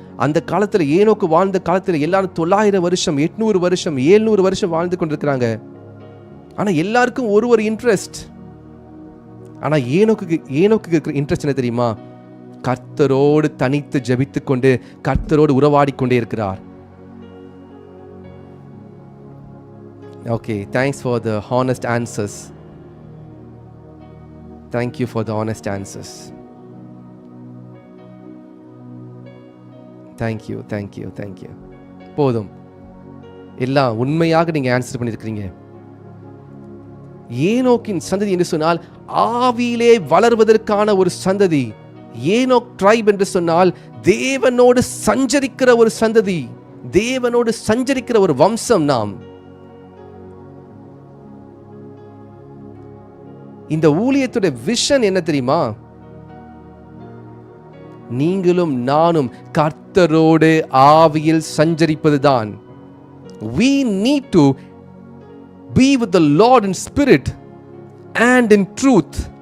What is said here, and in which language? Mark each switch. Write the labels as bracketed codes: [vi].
[ta] அந்த காலத்துல ஏனோக்கு வாழ்ந்த காலத்துல எல்லாரும் 900 வருஷம், 800 வருஷம், 700 வருஷம் வாழ்ந்து கொண்டிருக்கிறாங்க. ஆனா எல்லாருக்கும் ஒரு இன்ட்ரெஸ்ட். ஆனா ஏனோக்கு இருக்கிற இன்ட்ரெஸ்ட் என்ன தெரியுமா? கர்த்தரோடு தனித்து ஜெபித்துக் கொண்டு கர்த்தரோடு உறவாடி கொண்டே இருக்கிறார். [en] Okay, thanks for the honest answers. Thank you for the honest answers. Thank you thank you thank you. [ta] போதும், எல்லாம் உண்மையாக நீங்க ஆன்சர் பண்ணியிருக்கிறீங்க. ஏனோக்கின் சந்ததி என்று சொன்னால் ஆவியிலே வளர்வதற்கான ஒரு சந்ததி. ஏனோக் ட்ரைப் என்று சொன்னால் தேவனோடு சஞ்சரிக்கிற ஒரு சந்ததி, தேவனோடு சஞ்சரிக்கிற ஒரு வம்சம். நாம் இந்த ஊழியத்துடைய விஷன் என்ன தெரியுமா? நீங்களும் நானும் கர்த்தரோடு ஆவியில் சஞ்சரிப்பதுதான். [en] We need to be with the Lord in spirit and in truth.